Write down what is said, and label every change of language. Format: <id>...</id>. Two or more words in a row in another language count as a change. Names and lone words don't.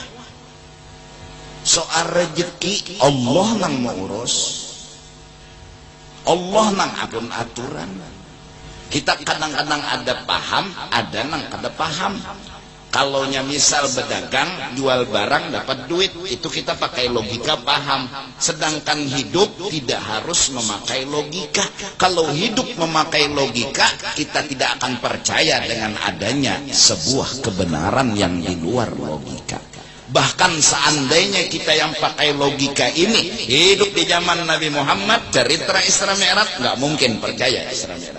<bjn>Soal rezeki Allah nang mau urus, Allah nang akun aturan. Kita kadang-kadang ada paham, ada nang kada paham.</bjn> <id>Kalau misal berdagang, jual barang dapat duit, itu kita pakai logika paham. Sedangkan hidup tidak harus memakai logika. Kalau hidup memakai logika, kita tidak akan percaya dengan adanya sebuah kebenaran yang di luar logika. Bahkan seandainya kita yang pakai logika ini hidup di zaman Nabi Muhammad, cerita Isra Mi'raj, nggak mungkin percaya Isra Mi'raj.</id>